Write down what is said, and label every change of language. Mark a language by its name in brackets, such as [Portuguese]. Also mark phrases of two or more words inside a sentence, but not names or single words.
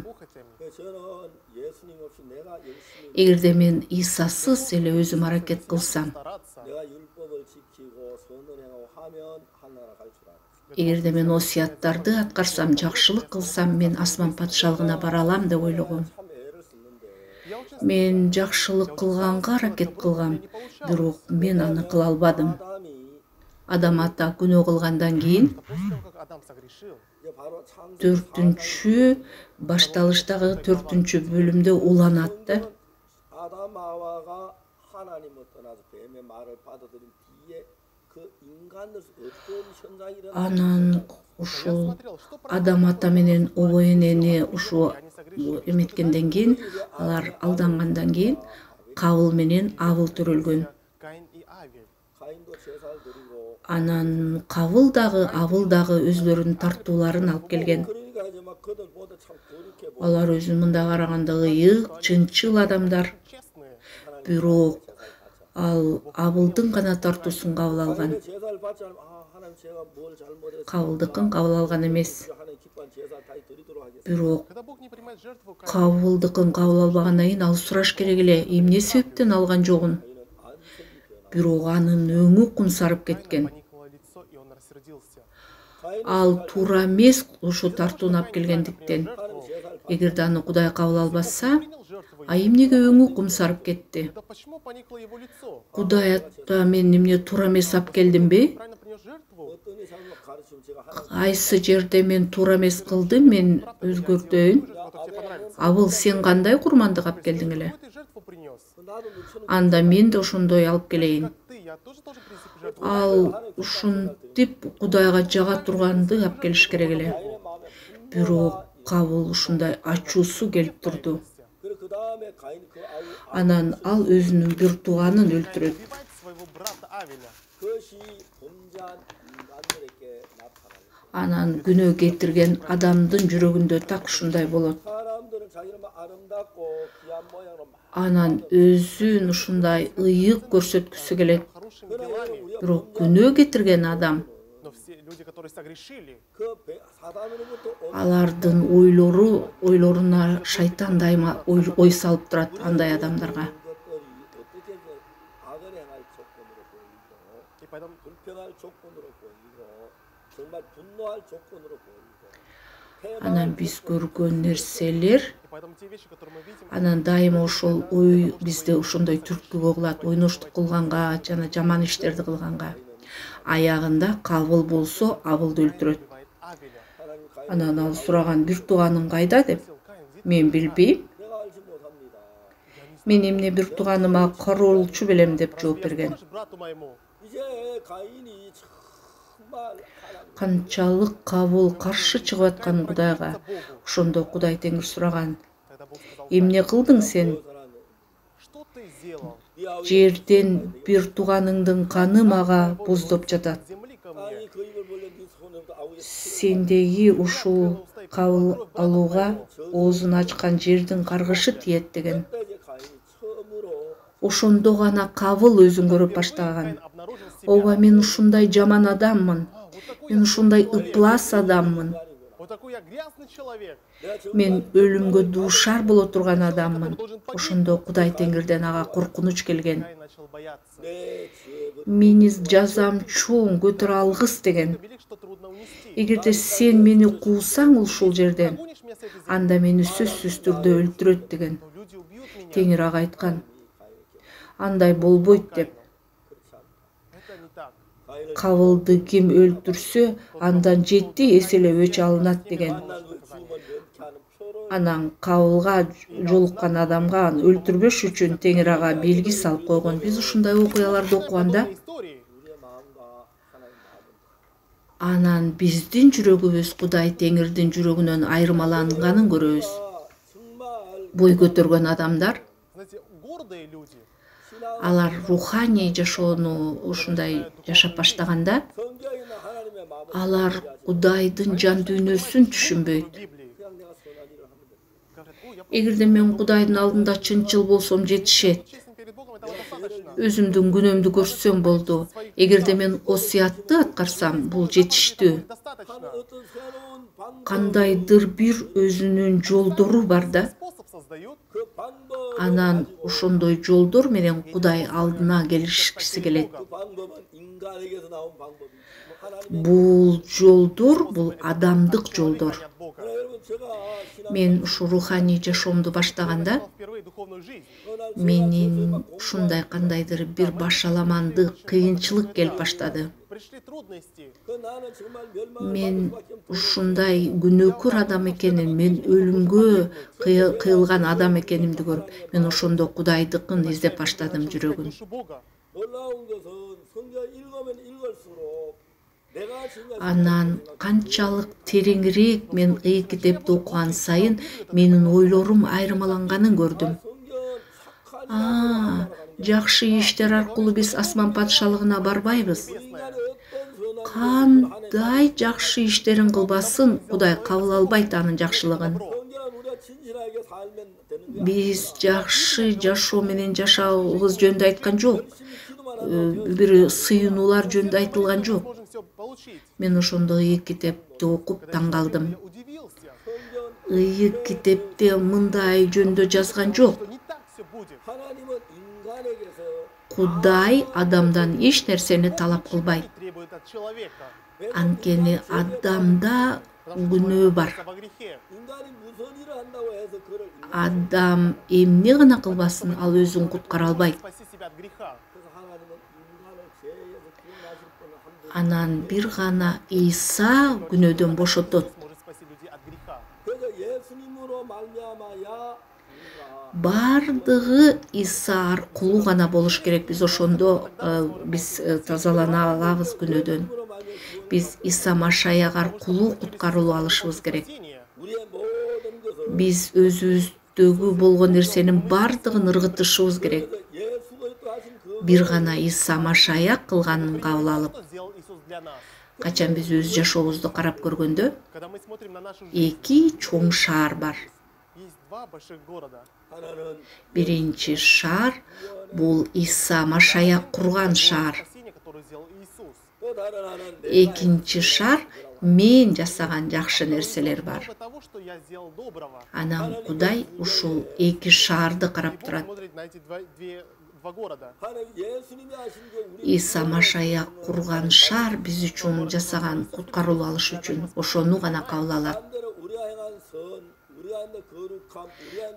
[Russian] Похотями. [Kyrgyz] Эгерде мен Исасыз эле өзүм аракет кылсам, [Russian] Стараться. [Kyrgyz] эгерде мен осуяттарды аткарсам, жакшылык кылсам, мен асман патшалыгына бара алам деп ойлогом. [Russian] Я очень [Kyrgyz] Мен жакшылык кылганга аракет кылгам, бирок мен аны кыла албадым. Адам ата күнөө кылгандан кийин [Russian] после того, как Адам согрешил, [Kyrgyz] 4-чү башталыштагы 4-чү бөлүмдө уланат да. [Korean] 아담 하와가 하나님을 떠나서 뱀의 말을 받아들인 뒤에 그 인간들 어떤 현상이 [Kyrgyz] Анан ушул Адам ата менен обо энени ушу эметкенден кийин, алар алдангандан кийин Кабыл менен Авыл төрөлгөн. [Russian] Каин и Авель. [Korean] 가인도 제사를 드리고 [Kyrgyz] Анан Кабыл дагы, Авыл дагы өзлөрүнүн тартууларын алып келген. [Korean] 그러니까 이제 막 그들보다 참 거룩해 보여. [Kyrgyz] Алар өзүн мындай караганда ыйык, чынчыл адамдар. [Russian] Честные. [Kyrgyz] Бирок ал Авылдын гана тартуусун кабыл алган. [Korean] 제사를 받지 않으면 하나님 제가 뭘 잘못했어? [Kyrgyz] Кабылдыкын кабыл алган эмес. [Korean] 하나님 기뻐한 제사를 다시 드리도록 하겠습니다. [Kyrgyz] Бирок [Russian] Когда Бог не принимает жертву, Каин [Kyrgyz] Кабылдыкын кабыл албагандан кийин ал сураш керек эле, эмне себептен алган жогун. Бирок анын өңү кумсарып кеткен. [Russian] поникло лицо, и он рассердился. [Kyrgyz] Ал туура эмес ошо тартууну алып келгендиктен. [Russian] Жертву. [Kyrgyz] Эгерде аны Кудай кабыл албаса, [Russian] Принял жертву. [Kyrgyz] а эмнеге өңү кумсарып кетти? [Russian] Да почему поникло его лицо? [Kyrgyz] Кудай ата мен эмне туура эмес алып келдимби? [Russian] Правильно принес жертву. [Korean] 어떤 이상으로 가르치면 제가 하나님 [Kyrgyz] Кайсы жерде мен туура эмес кылдым, мен өзгөртөйүн. [Russian] Жертву, которая тебе понравится. [Kyrgyz] Абыл сен кандай курмандык алып келдиң эле? [Russian] Какую ты жертву принес? [Korean] 나도 눈치는 [Kyrgyz] Анда мен да ошондой алып келейин. [Russian] Как ты, я тоже должен принести жертву. [Kyrgyz] Ал ушинтип Кудайга жага турганды алып келиш керек эле. Бирок Кабыл ушундай ачуусу келип турду. [Korean] 그래 그 다음에 가인 그 아우 [Kyrgyz] Анан ал өзүнүн бир тууганын өлтүрөт. [Russian] Убивает своего брата Авеля. [Korean] 그것이 범죄한 인간들에게 나타나요. [Kyrgyz] Анан күнөө кетирген адамдын жүрөгүндө так ушундай болот. [Korean] 사람들은 자기는 막 아름답고 귀한 모양으로 막 [Kyrgyz] Анан өзүн ушундай ыйык көрсөткүсү келет. [Russian] Хорошими делами. [Kyrgyz] Бирок күнөө кетирген адам [Russian] Но все люди, которые согрешили, [Korean] 그 사단으로부터 온 [Kyrgyz] алардын ойлоруна шайтан дайыма ой салып турат андай адамдарга. [Korean] 것들이 어떻게 악을 행할 조건으로 보이고 [Russian] и поэтому [Korean] 불평할 조건으로 보이고 정말 분노할 조건으로 보이고 [Kyrgyz] Анан биз көргөн нерселер, [Russian] и поэтому те вещи, которые мы видим, [Kyrgyz] анан дайыма ошол ой бизде ошондой түрткүгө кылат, ойноштук кылганга жана жаман иштерди кылганга. Аягында Кабыл болсо Абылды өлтүрөт. [Russian] убивает Авеля. [Korean] 하나님 가인 [Kyrgyz] Анан ал сураган бир тууганың кайда деп. [Russian] Спросил Каин, где [Kyrgyz] Мен билбейм. [Korean] 내가 알지 못합니다. [Kyrgyz] Мен эмне бир тууганыма кароолчу белем деп жооп берген. [Russian] скажешь брату моему? [Korean] 이제 가인이 정말 하나님 [Kyrgyz] Канчалык Кабыл каршы чыгып аткан Кудайга. Ошондо Кудай Теңир сураган: [Russian] Тогда Бог сказал, [Kyrgyz] "Эмне кылдың сен? [Korean] 사람이 [Russian] что ты сделал? [Korean] 네 아우의 [Kyrgyz] Жерден бир тууганыңдын каны мага боздоп жатат. [Russian] Земли ко мне. [Korean] 가인이 그 입을 벌려 네 손에부터 아우의 [Kyrgyz] Сендеги ушул кабыл алууга оозун ачкан жердин каргышы тиет" деген. [Korean] 그때 이제 가인이 처음으로 [Kyrgyz] Ошондо гана Кабыл өзүн көрүп баштаган. [Russian] Каин обнаружил себя. [Kyrgyz] Ооба, мен ушундай жаман адаммын. [Russian] Вот такой [Kyrgyz] Мен ушундай ыплас адаммын. [Russian] Вот такой я грязный человек. [Kyrgyz] Мен өлүмгө дуушар боло турган адаммын. Ошондо Кудай Теңирден ага коркунуч келген. [Russian] Каин начал бояться. [Korean] 내 죄를 [Kyrgyz] Мени жазам чоң, көтөрө алгыс деген. [Russian] Велик, что трудно унести. [Kyrgyz] Эгерде сен мени куусаң ушул жерден, [Russian] Гонишь меня с этой земли, [Kyrgyz] анда мени сөзсүз түрдө өлтүрөт деген. [Russian] но люди убьют меня. [Kyrgyz] Теңир ага айткан. Андай болбойт деп. [Russian] Это не так. [Korean] 가인을 [Kyrgyz] Кабылды ким өлтүрсө, андан 7 эселеп өч алынат деген. [Korean] 만난 그 죽음을 면케하는 표를 [Kyrgyz] Анан Кабылга жолуккан адамга аны өлтүрбөш үчүн Теңир ага белги салып койгон. Биз ушундай окуяларды окуганда [Russian] Подобные истории [Kyrgyz] анан биздин жүрөгүбүз Кудай Теңирдин жүрөгүнөн айырмаланганын көрөбүз. [Korean] 정말 [Kyrgyz] Бой көтөргөн адамдар, [Russian] Знаете, гордые люди, [Kyrgyz] алар руханий жашоону ушундай жашап баштаганда, [Korean] 성경에 있는 하나님의 마음을 [Kyrgyz] алар Кудайдын жан дүйнөсүн түшүнбөйт. [Russian] в Библии, [Korean] 그냥 내가 선한 일을 하면 돼. [Russian] говорят, ой, я [Kyrgyz] Эгерде мен Кудайдын алдында чынчыл болсом жетишет. [Russian] честен перед Богом, этого достаточно. [Kyrgyz] Өзүмдүн күнөөмдү көрсөм болду. Эгерде мен осуятты аткарсам, бул жетиштүү. [Russian] Достаточно. [Korean] 어떤 새로운 방법, [Kyrgyz] Кандайдыр бир өзүнүн жолдору бар да. [Russian] Способ создают, [Korean] 그 방법, [Kyrgyz] Анан ошондой жолдор менен Кудай алдына келишкиси келет. [Korean] 그 방법은 인간에게서 나온 방법이죠. 하나님의 [Kyrgyz] Бул жолдор, бул адамдык жолдор. [Russian] от Бога. [Korean] 여러분 제가 신앙 [Kyrgyz] Мен ушу руханий жашоомду баштаганда, [Russian] Начал впервые духовную жизнь. [Kyrgyz] менин ушундай кандайдыр бир башаламандык, кыйынчылык келип баштады. [Russian] Пришли трудности. [Korean] 그 나는 정말 멸망을 [Kyrgyz] Мен [Korean] 받을 수밖에 없는 [Kyrgyz] ушундай күнөөкөр адам экенин, мен өлүмгө кыйылган адам экенимди көрүп, мен ошондо Кудайдыкын издеп баштадым жүрөгүм. [Russian] Душу Бога. [Korean] 놀라운 것은 성경 읽으면 읽을수록 내가 지금 [Kyrgyz] Анан канчалык тереңирээк мен ый китепти окуган сайын менин ойлорум айырмаланганын көрдүм. [Korean] 성경 착한 [Kyrgyz] Жакшы иштер аркылуу биз асман патшалыгына барбайбыз. [Korean] 인간의 어떤 선한 [Kyrgyz] Кандай жакшы иштерин кылбасын, Кудай кабыл албайт анын жакшылыгын. [Korean] 성경은 우리가 진실하게 살면 되는 거야. [Kyrgyz] Биз жакшы жашоо менен жашаабыз жөнүндө айткан жок. [Korean] 기도만 하면 [Kyrgyz] Бир сыйынуулар жөнүндө айтылган жок. [Russian] Можем все получить. [Kyrgyz] Мен ошондо ый китепти окуп таң калдым. [Russian] Я удивился, [Korean] 성경 [Kyrgyz] Ый китепте мындай жөнүндө жазган жок. [Russian] что не так все будет. [Korean] 하나님은 인간에게서 [Kyrgyz] Кудай адамдан эч нерсени талап кылбайт. [Russian] И требует от человека. [Kyrgyz] Анткени адамда күнөө бар. [Russian] Во грехе. [Korean] 인간이 무슨 일을 한다고 해서 그를 [Kyrgyz] Адам эмне гана кылбасын, ал өзүн куткара албайт. [Russian] Спаси себя от греха. [Korean] 그래서 하나님은 인간을 죄에서 구원하실 분을 한 분. [Kyrgyz] Анан бир гана Ийса күнөөдөн бошотот. [Russian] Сможет спасти людей от греха. [Korean] 그래서 예수님으로 말미암아야 우리가 [Kyrgyz] Бардыгы Ийса аркылуу гана болуш керек. Биз ошондо биз тазалана алабыз күнөөдөн. [Korean] 예수님으로 말미암아 [Kyrgyz] Биз Ийса Машаяк аркылуу куткарылуу алышыбыз керек. [Russian] Спасение. [Korean] 우리의 모든 것을 [Kyrgyz] Биз өзүбүздөгү болгон нерсенин бардыгын ыргытышыбыз керек. [Korean] 그래서 예수 그리스도 하신 그 [Kyrgyz] Бир гана Ийса Машаяк кылганын кабыл алып, [Russian] Что сделал Иисус для нас? [Kyrgyz] качан биз өз жашообузду карап көргөндө, [Russian] Когда мы смотрим на нашу жизнь, [Kyrgyz] эки чоң шаар бар. [Russian] есть два больших города. [Korean] 하나는 [Kyrgyz] Биринчи шаар бул Ийса Машаяк курган шаар. [Russian] Спасение, которое сделал Иисус. [Korean] 또 다른 하나는 [Kyrgyz] Экинчи шаар мен жасаган жакшы нерселер бар. [Russian] Много того, что я сделал доброго. [Kyrgyz] Анан Кудай ушул эки шаарды карап [Russian] Бог [Kyrgyz] турат. [Russian] смотрит на эти два города. [Korean] 하나님 예수님이 하신 게 우리 [Kyrgyz] Ийса Машаяк курган шаар биз үчүн жасаган куткарылуу алыш үчүн ошону гана кабыл алат. [Korean] 반대로 우리가 행한 선, 우리가 행한 거룩함, 우리가 행한